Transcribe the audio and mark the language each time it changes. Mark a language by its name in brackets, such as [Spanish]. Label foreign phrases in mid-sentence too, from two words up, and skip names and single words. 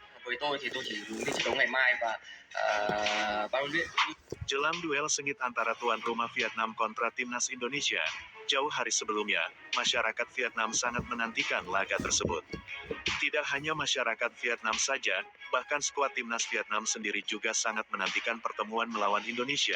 [Vietnamese] Với tôi thì tôi chỉ hướng đến trận đấu ngày mai và ban huấn luyện. [Indonesian] Jelang duel sengit antara tuan rumah Vietnam kontra timnas Indonesia, jauh hari sebelumnya, masyarakat Vietnam sangat menantikan laga tersebut. Tidak hanya masyarakat Vietnam saja, bahkan skuad timnas Vietnam sendiri juga sangat menantikan pertemuan melawan Indonesia.